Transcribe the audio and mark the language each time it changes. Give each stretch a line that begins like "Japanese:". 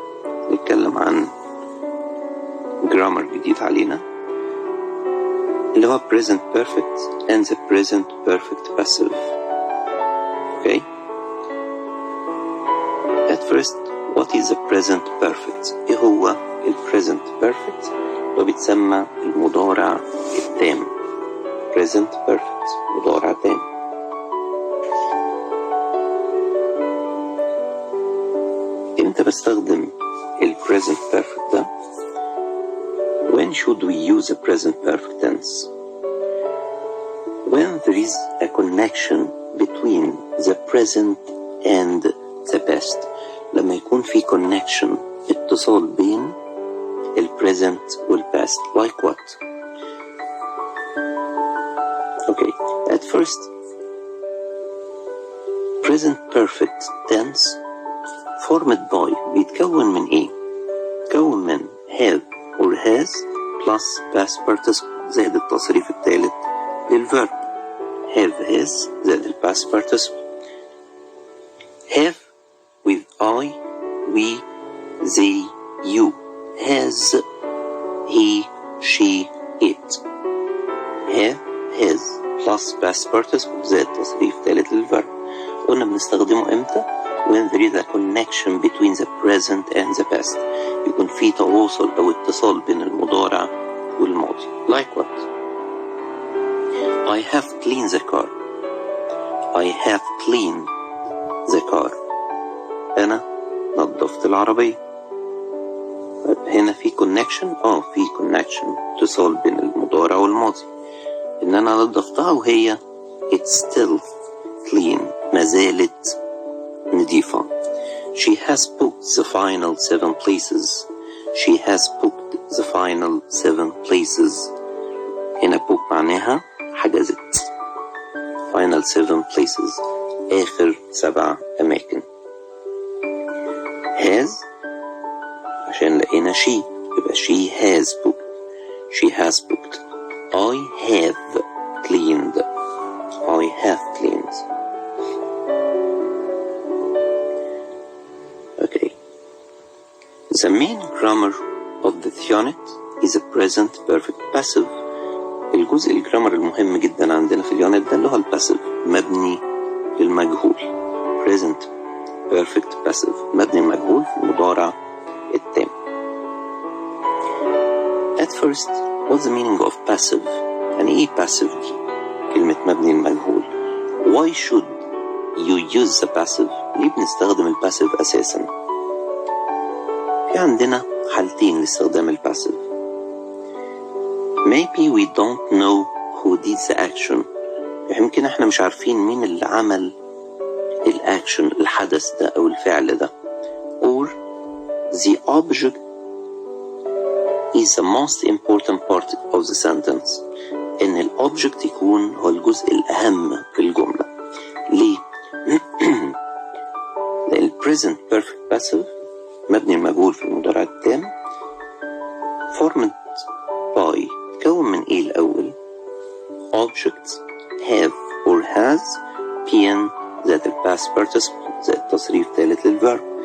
Arabic: نتكلم عن
English: grammar
Arabic: جديد علينا اللي هو
English: present perfect and the present perfect passive. Okay? At first, what is the present perfect?
Arabic: إيه هو ال present perfect؟ وبيتسمى المضارع التام. present perfect مضارع تام. امتى بستخدم ال present perfect ده؟
English: When should we use the present perfect tense? When there is a connection between the present and the past.
Arabic: لما يكون في connection اتصال بين ال present وال past.
English: Like what? Okay, at first present perfect tense formed by
Arabic: بيتكون من ايه؟ بيتكون من
English: have or has plus past participle
Arabic: زائد التصريف الثالث للverb.
English: have has زائد ال past participle. have with I, we, they, you. has he, she, it. have, has plus past participle
Arabic: زائد تصريف ثالث للverb. قلنا بنستخدمه امتى؟
English: when there is a connection between the present and the past.
Arabic: يكون في تواصل أو اتصال بين المضارع والماضي.
English: Like what? I have cleaned the car. I have cleaned the car.
Arabic: أنا نظفت العربية. هنا في connection؟ في connection اتصال بين المضارع والماضي. إن أنا نظفتها وهي
English: it's still clean.
Arabic: ما زالت نظيفة.
English: She has booked the final 7 places. She has booked the final 7 places.
Arabic: هنا book معناها حجزت.
English: Final 7 places.
Arabic: آخر 7 أماكن.
English: has
Arabic: عشان لقينا
English: she
Arabic: يبقى
English: she has booked. She has booked. I have cleaned. I have cleaned. Okay. The main grammar of the unit is a present perfect passive.
Arabic: الجزء الجرامر المهم جدا عندنا في اليونت ده اللي هو الباسيف مبني للمجهول. present perfect passive مبني للمجهول في المضارع التام.
English: At first, what's the meaning of passive?
Arabic: يعني ايه passive دي؟ كلمة مبني للمجهول.
English: Why should you use the passive؟
Arabic: ليه بنستخدم الباسيف أساسا؟ في عندنا حالتين لاستخدام الباسيف.
English: Maybe we don't know who did the action.
Arabic: يمكن احنا مش عارفين مين اللي عمل الأكشن الحدث ده أو الفعل ده.
English: Or the object is the most important part of the sentence.
Arabic: إن الأوبجكت يكون هو الجزء الأهم في الجملة. ليه؟ لأن present perfect passive مبني المجهول في المضارع التام
English: formed by
Arabic: تكون من إيه الأول؟
English: objects have or has been
Arabic: ذات past participle ذات تصريف ثالث للverb.